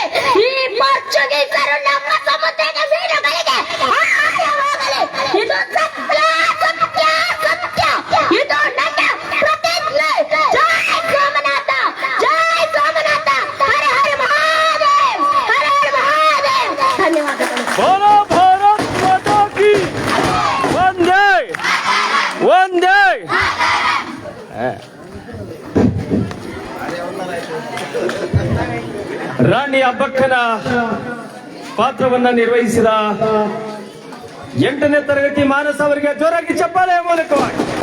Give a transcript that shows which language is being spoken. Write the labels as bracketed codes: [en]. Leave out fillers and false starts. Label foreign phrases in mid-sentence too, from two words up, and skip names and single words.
[kn] ಈ ಪೋರ್ಚುಗೀಸರು ನಮ್ಮ ಸಮುದ್ರದ ಮೀನುಗಳಿಗೆ ಆಹಾರವಾಗಲಿ. ಇದು ಸತ್ಯ, ಸತ್ಯ, ಸತ್ಯ. ಇದು ನನ್ನ ಪ್ರತಿಜ್ಞೆ. ಜೈ ಸೋಮನಾಥ, ಜೈ ಸೋಮನಾಥ. ಹರ ಹರ ಮಹಾದೇವ್, ಹರ ಹರ ಮಹಾದೇವ್. ಧನ್ಯವಾದಗಳು. [hi] बोलो भारत माता की वंदे वंदे. [kn] ರಾಣಿ ಅಬ್ಬಕ್ಕನ ಪಾತ್ರವನ್ನ ನಿರ್ವಹಿಸಿದ 8ನೇ ತರಗತಿ ಮಾನಸ ಅವರಿಗೆ ಜೋರಾಗಿ ಚಪ್ಪಾಳೆಯ ಮೂಲಕವಾಗಿ